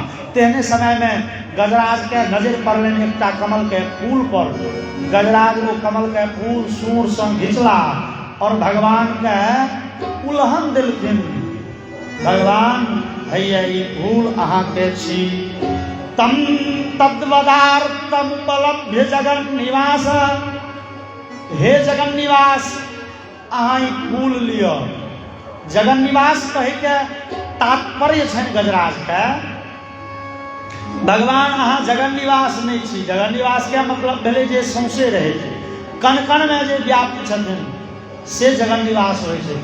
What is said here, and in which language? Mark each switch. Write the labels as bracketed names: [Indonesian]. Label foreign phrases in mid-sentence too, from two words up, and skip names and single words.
[Maithili] तेहने समय में गजराज के नजर पड़लनि एकटा कमल के फूल पर। गजराज वो कमल के फूल सूर से घिचला और भगवान के उल्हन देलखिन। भगवान भैया ई फूल अहाँ के छी। [Sanskrit] तम तद्वदार्थम उपलभ्य जगन निवास, [Maithili] हे जगन निवास अहाँ ई फूल लियो। जगन निवास कहे के तात्पर्य छनि गजराज के, भगवान अहाँ जगन निवास नहीं छी। जगन निवास के मतलब भेलै जे सौंसे रहै छै, कण कण में जे व्याप्त छथिन से जगन निवास होइ छै।